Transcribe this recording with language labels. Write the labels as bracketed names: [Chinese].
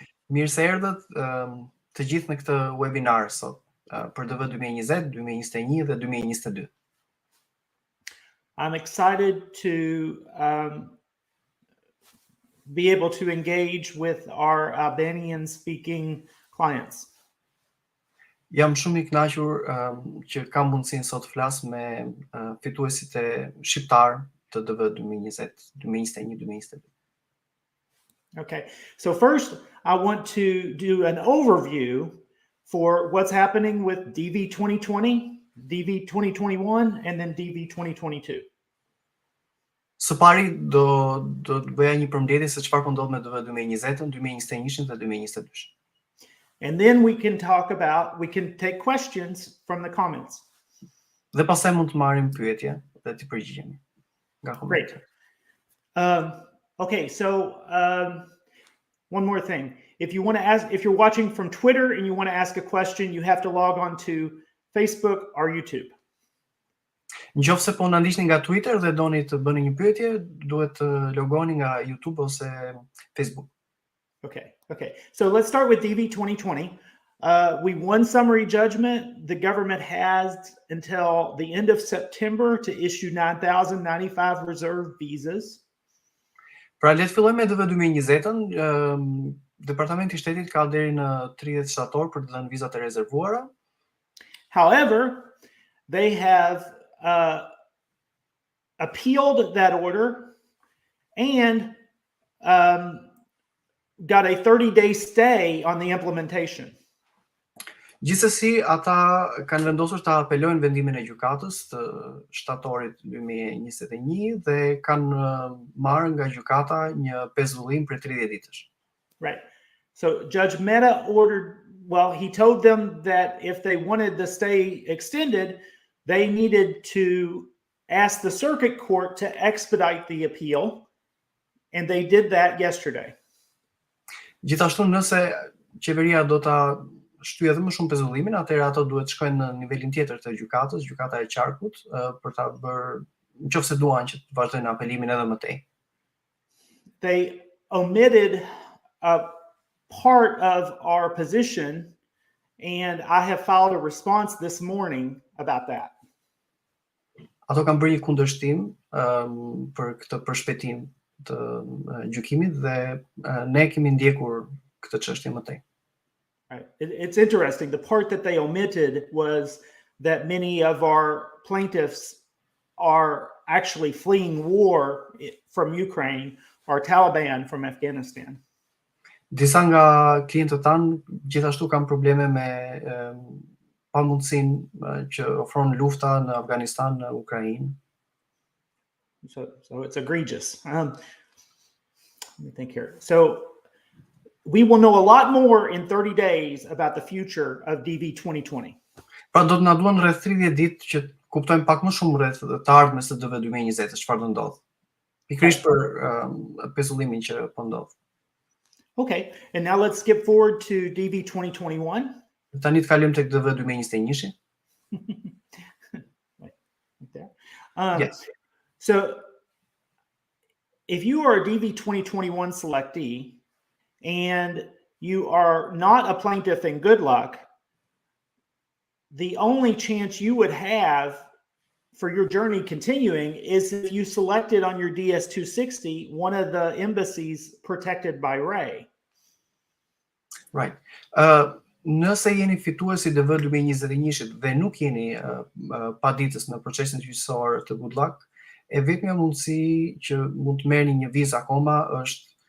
[Albanian] Mirë se erdhët të gjithë në këtë webinar sot për DV 2020, 2021 dhe 2022. [English] I'm excited to be able to engage with our Albanian speaking clients. [Albanian] Jam shumë I kënaqur që kam mundësinë sot të flas me fituesit e shqiptar të DV 2020, 2021, 2022. [English] Okay, so first I want to do an overview for what's happening with DV 2020, DV 2021, and then DV 2022. [Albanian] Së pari do të bëja një përmbledhje se çfarë po ndodh me DV 2020, 2021 dhe 2022. [English] And then we can take questions from the comments. [Albanian] Dhe pastaj mund të marrim pyetje dhe të përgjigjemi nga komentet. [English] Great. Okay, so one more thing. If you're watching from Twitter and you want to ask a question, you have to log on to Facebook or YouTube. [Albanian] Nëse po na ndiqni nga Twitter dhe doni të bëni një pyetje, duhet të logoni nga YouTube ose Facebook. [English] Okay. So let's start with DV 2020. We won summary judgment. The government has until the end of September to issue 9,095 reserve visas. [Albanian] Pra le të fillojmë me DV 2020-ën. Departamenti I Shtetit ka deri në 30 shtator për të dhënë vizat e rezervuara. [English] However, they have appealed that order and got a 30-day stay on the implementation. [Albanian] Gjithsesi, ata kanë vendosur të apelojnë vendimin e gjykatës të shtatorit 2021 dhe kanë marrë nga gjykata një pezullim për 30 ditësh. [English] Right. So Judge Mehta he told them that if they wanted the stay extended, they needed to ask the circuit court to expedite the appeal, and they did that yesterday. [Albanian] Gjithashtu, nëse qeveria do ta shtyjë edhe më shumë pezullimin, atëherë ato duhet shkojnë në nivelin tjetër të gjykatës, gjykata e qarkut, për ta bërë, nëse duan që të vazhdojnë apelimin edhe më tej. [English] They omitted a part of our position, and I have filed a response this morning about that. [Albanian] Ato kanë bërë një kundërshtim për këtë përshpejtim të gjykimit dhe ne kemi ndjekur këtë çështje më tej. [English] Right. It's interesting. The part that they omitted was that many of our plaintiffs are actually fleeing war from Ukraine or Taliban from Afghanistan. [Albanian] Disa nga klientët tanë gjithashtu kanë probleme me pamundësinë që ofron lufta në Afganistan, në Ukrainë. [English] So it's egregious. Let me think here. So we will know a lot more in 30 days about the future of DV 2020. [Albanian] Pra do të na duan rreth 30 ditë që kuptojmë pak më shumë rreth të ardhmes së DV 2020, çfarë do ndodh. Pikërisht për pezullimin që po ndodh. [English] Okay, and now let's skip forward to DV 2021. [Albanian] Tani të kalojmë tek DV 2021. [English] Yes. So if you are a DV 2021 selectee and you are not a plaintiff in good luck, the only chance you would have for your journey continuing is if you selected on your DS-260 one of the embassies protected by RAE. Right. [Albanian] Nëse jeni fituesi DV 2021 dhe nuk jeni paditës në procesin gjyqësor të good luck, e vetmja mundësi që mund të merrni një vizë akoma është